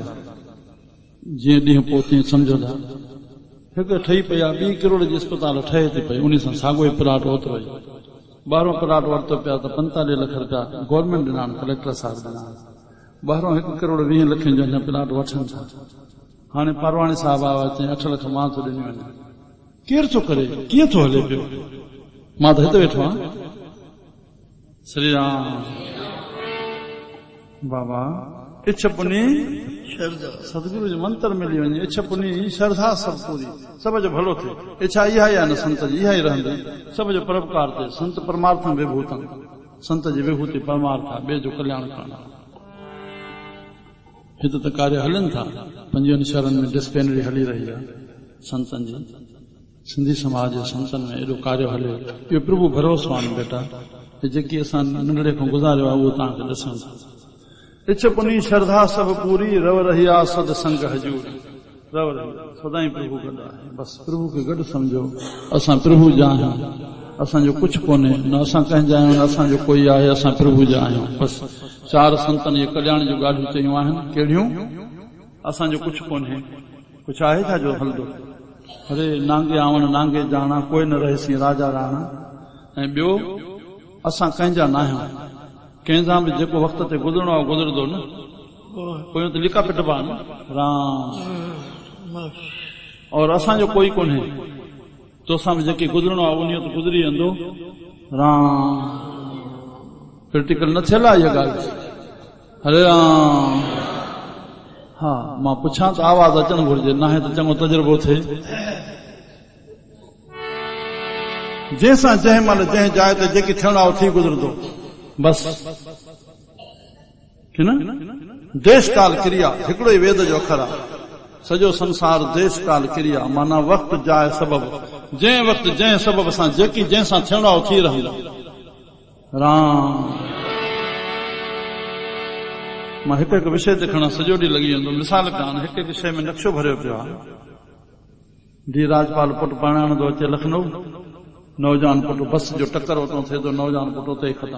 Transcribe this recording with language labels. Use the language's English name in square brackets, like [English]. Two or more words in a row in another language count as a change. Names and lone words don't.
[Sindhi] जीअं ॾींहुं पोइ तीअं सम्झो था, हिकु ठही पई आहे, 2 करोड़ जी अस्पताल ठहे थी पई, उन सां साॻियो ई प्लाट ओतिरो ई 12 प्लाट वरितो पिया त 45 लख रुपया गवर्नमेंट ॾिना, कलेक्टर साहिब ॾिना। 1 करोड़ 20 लखनि जो हिन प्लाट वठनि था। हाणे परवाणी साहिब आया, चई 8 लख मां थो ॾिनी वञे। केरु थो करे, कीअं थो हले पियो? मां त हिते वेठो आहियां। श्री राम बाबा इच्छा पुनी सतगुरु जो मंत्र मिली वञे, इच्छा पुनी श्रद्धा सब पूरी, सब जो भलो थिए। इच्छा इहा ई आहे न संत जी, इहा ई रहंदी, सब जो परोपकार थिए। [Sanskrit] संत परमार्थम विभूतम, [Sindhi] संत जी विभूति परमार्थ आहे, ॿिए जो कल्याण करणु। हिते त कार्य हलनि था, 5 शहरनि में डिस्पेनरी हली रही आहे संतनि जी, सिंधी समाज जे संतनि में एॾो कार्य हले, इहो प्रभु भरोसो आहे बेटा। जेकी असां नंढड़े खां गुज़ारियो आहे उहो तव्हांखे ॾिसूं था। इच्छा पुनी श्रद्धा सब पूरी, रव रही आ सद संग हजूर। रव रही सदाई प्रभु गॾु आहे, बसि प्रभु खे गॾु सम्झो। असां प्रभु जा आहियूं, असांजो कुझु कोन्हे, न असां कंहिंजा आहियूं न असांजो कोई आहे, असां प्रभु जा आहियूं बसि। 4 संतनि जे कल्याण जूं ॻाल्हियूं चयूं आहिनि, कहिड़ियूं? असांजो कुझु कोन्हे, कुझु आहे छा जो हलंदो? अरे नांगे आवण नांगे जाना, कोई न रहेसी राजा राणा। ऐं ॿियो, असां कंहिंजा न आहियूं, कंहिंसां बि जेको वक़्त ते गुज़रणो आहे गुज़रंदो न, पोइ त लिका पिटबा न राम। और असांजो कोई कोन्हे, तोसां बि जेके गुज़रणो आहे उन त गुज़री वेंदो राम। क्रिटिकल न थियल आहे इहा ॻाल्हि? हरे राम। हा, मां पुछां त आवाज़ अचणु घुरिजे, न आहे त चङो तजुर्बो थिए। जंहिंसां जंहिं महिल जंहिं जाइ ते जेकी थियणो आहे थी गुज़रंदो बस, कि न? देश काल क्रिया हिकिड़ो ई वेद जो अखर आहे। सॼो संसार देश काल क्रिया, माना वक़्तु जाइ सबब, जंहिं वक़्तु जंहिं सबब सां जेकी जंहिंसां थियणो आहे थी रहंदो राम। मां हिकु हिकु विषय ते खणा सॼो ॾींहुं लॻी वेंदो। मिसाल कान, हिकु हिकु शइ में नक्शो भरियो पियो आहे। धी राजपाल पुटु पढ़ाइण थो अचे लखनऊ, नौजवान पुटु बस जो टकर उतां थिए थो, नौजवान पुटु उते ई ख़तम।